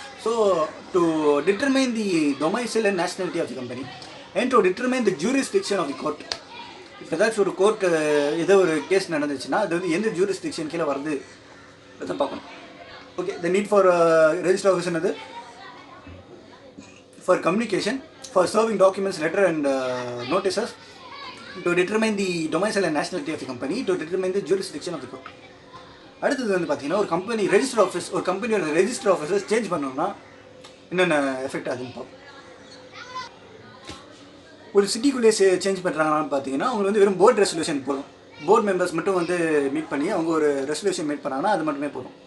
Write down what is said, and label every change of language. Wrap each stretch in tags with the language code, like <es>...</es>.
<en>So to determine the domicile and nationality of the company and to determine the jurisdiction of the court.</en> <ta>இப்போ ஏதாச்சும் ஒரு court ஏதோ ஒரு case நடந்துச்சுன்னா அது வந்து எந்த ஜூரிஸ்டிக்ஷன் கீழே வருது அதை பார்க்கணும்.</ta> <en>Okay, the need for register office என்னது? For communication, for serving documents, letter and notices, to determine the domicile and nationality of the company, to determine the jurisdiction of the court.</en> <ta>அடுத்தது வந்து பார்த்தீங்கன்னா ஒரு company register office, ஒரு கம்பெனியோட register offices change பண்ணணும்னா என்னென்ன effect ஆகுதுன்னு பார்ப்போம். ஒரு சிட்டிக்குள்ளேயே சேஞ்ச் பண்ணுறாங்கன்னு பார்த்தீங்கன்னா அவங்க வந்து வெறும் போர்டு ரெசல்யூஷன் போதும். போர்டு மெம்பர்ஸ் மட்டும் வந்து மீட் பண்ணி அவங்க ஒரு ரெசல்யூஷன் மீட் பண்ணாங்கன்னா அது மட்டுமே போதும்.</ta>